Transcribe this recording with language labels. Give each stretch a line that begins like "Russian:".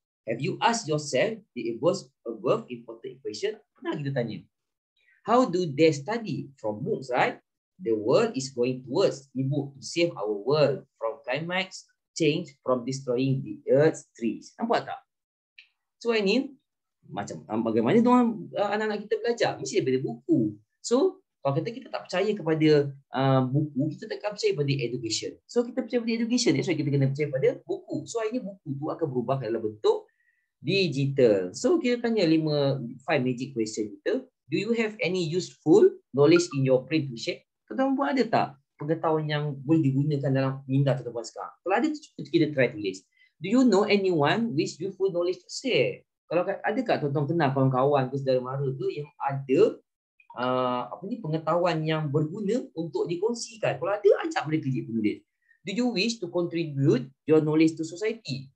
English: Have you asked yourself the above important question?
Malay: Pernah kita tanya?
English: How do they study? From books, right? The world is going towards e-book to save our world from climate change, from destroying the earth's trees.
Malay: Nampak tak? So ini macam bagaimana anak-anak kita belajar? Mesti daripada buku. So kalau kita tak percaya kepada buku, kita takkan percaya pada education. So kita percaya pada education, so kita kena percaya pada buku. So akhirnya buku tu akan berubah dalam bentuk digital. So kita tanya 5 magic question kita.
English: Do you have any useful knowledge in your brain to share?
Malay: Tuan-tuan ada tak pengetahuan yang boleh digunakan dalam minda tuan-tuan sekarang? Kalau ada, kita try tulis.
English: Do you know anyone with useful knowledge to share?
Malay: Kalau ada tak tuan-tuan kenal kawan-kawan ke saudara mara tu yang ada pengetahuan yang berguna untuk dikongsikan? Kalau ada, ajak mereka je penulis.
English: Do you wish to contribute your knowledge to society?